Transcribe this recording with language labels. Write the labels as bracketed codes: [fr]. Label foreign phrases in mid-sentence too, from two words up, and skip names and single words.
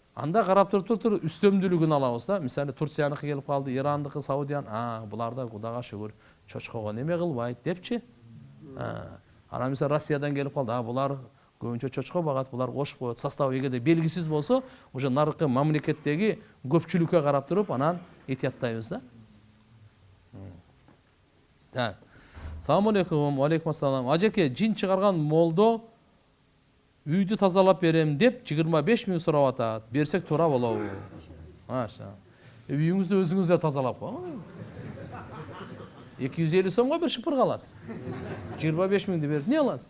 [ky] Анда карап туруп үстөмдүүлүгүн алабыз да. Мисалы Турцияныкы келип калды, Ирандыкы, Саудиян, буларда Кудайга шүгүр чочкого неме кылбайт депчи. Ана мисалы Россиядан келип калды, булар көбүнчө чочко багат, булар кошуп коет. Составы эгерде белгисиз болсо, уже наркы мамлекеттеги көпчүлүккө карап туруп, анан этияттайбыз да. [ar] Так. سلام عليكم عليكم السلام. [ky] Ажеке, жин чыгарган молдо үйдү тазалап берем деп 25 000 сурап атат. Берсек туура болобу? Маша. Үйүңүздү өзүңүз эле тазалап коюң. 250 сомго бир шыпыр каласыз. 25 000ди берип не аласыз?